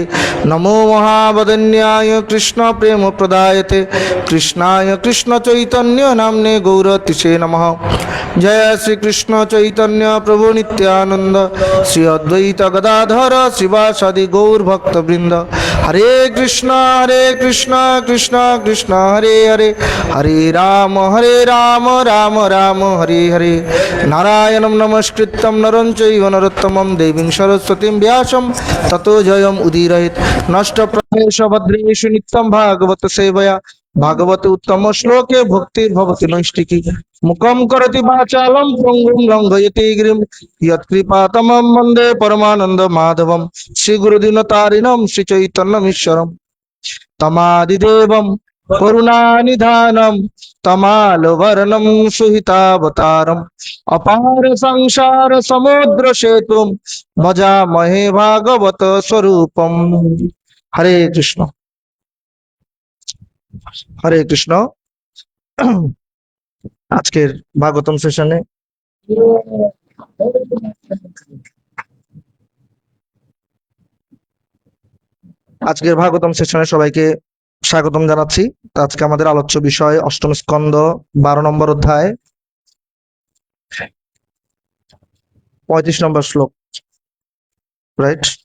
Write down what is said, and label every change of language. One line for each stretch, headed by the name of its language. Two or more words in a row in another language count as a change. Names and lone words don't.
Sanskrit: नमो महावदन्याय कृष्ण प्रेम प्रदायते कृष्णाय कृष्ण चैतन्य नाम्ने गौरतिसे नमः। जय श्री कृष्ण चैतन्य प्रभु नित्यानंद श्री अद्वैत गदाधर शिवासादि गौर भक्त वृंद। हरे कृष्ण कृष्ण कृष्ण हरे हरे हरे राम राम राम हरे हरे। नारायणं नमस्कृत्यं नरं चैव नरोत्तमं देवीं सरस्वतीं व्यासं ततो जयम् उदीरयेत्। नष्टप्रायेषु भद्रेषु नित्यं भागवत सेवया भागवत उत्तम श्लोके भक्तिर्भवति नैष्टिकी। मुखं करोति वाचालं पङ्गुं लङ्घयति गिरिं यत्कृपातमं वन्दे परमानन्द माधवं। श्रीगुरुदीनतारिणं श्रीचैतन्यमीश्वरं तमादिदेवं करुणानिधानं तमालवर्णं सुहितावतारम् अपार संसार समुद्र सेतुं भजामहे भागवत स्वरूपम्। हरे कृष्ण हरे कृष्ण।
Bangla: আজকের ভাগবতম সেশনে সবাইকে স্বাগতম জানাচ্ছি। আজকে আমাদের আলোচ্য বিষয় অষ্টম স্কন্ধ 12 নম্বর অধ্যায় 35 নম্বর শ্লোক, রাইট?